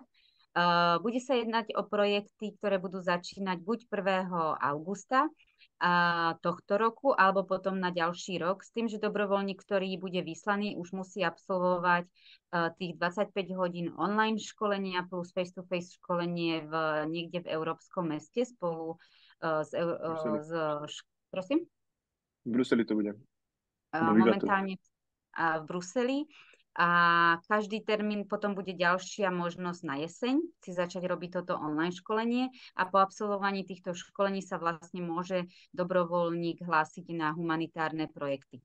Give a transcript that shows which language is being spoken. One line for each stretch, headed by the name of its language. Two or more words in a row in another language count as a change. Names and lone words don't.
Slovak: Bude sa jednať o projekty, ktoré budú začínať buď 1. augusta tohto roku, alebo potom na ďalší rok, s tým, že dobrovoľník, ktorý bude vyslaný, už musí absolvovať tých 25 hodín online školenia plus face-to-face školenie niekde v európskom meste spolu prosím? V Bruseli to bude. Momentálne v Bruseli. A každý termín potom bude ďalšia možnosť na jeseň si začať robiť toto online školenie a po absolvovaní týchto školení sa vlastne môže dobrovoľník hlásiť na humanitárne projekty.